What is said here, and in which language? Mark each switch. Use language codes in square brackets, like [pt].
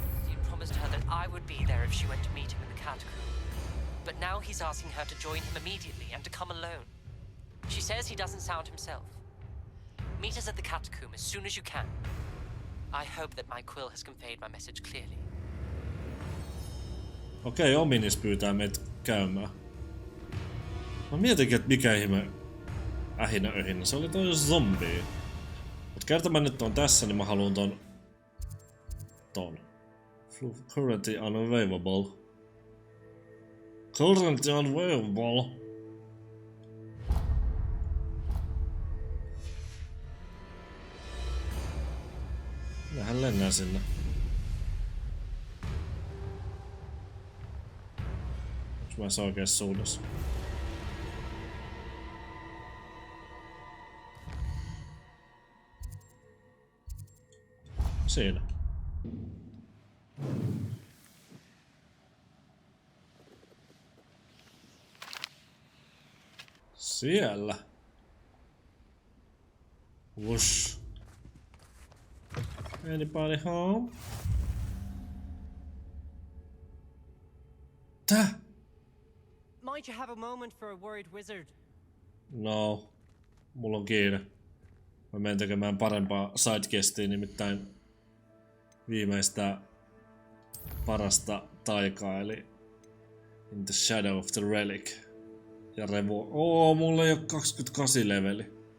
[en] he'd promised her that I would be there if she went to meet him in the catacomb. But now he's asking her to join him immediately and to come alone. She says he doesn't sound himself. Meet us at the catacomb as soon as you can. I hope that my quill has conveyed my message clearly. [fi] Okei, Ominis pyytää meitä käymään. Mä mietinkin, että mikä ihme ähinä. Se oli toi zombi. Mut kerta mä nyt on tässä, niin mä haluun ton. [en] Currently unavailable. Currently unavailable. [fi] Minähän lennään sinne. Onks mä oikeassa suunnassa? Siinä. Siellä. Whoosh. [en] Anybody home? [fi] Tää? [en] Might you have a moment for a worried wizard? [fi] No. Mulla on kiire. Mä menen tekemään parempaa sidequestia, nimittäin viimeistä parasta taikaa, eli In the Shadow of the Relic. Ja mulla ei oo 28 leveli.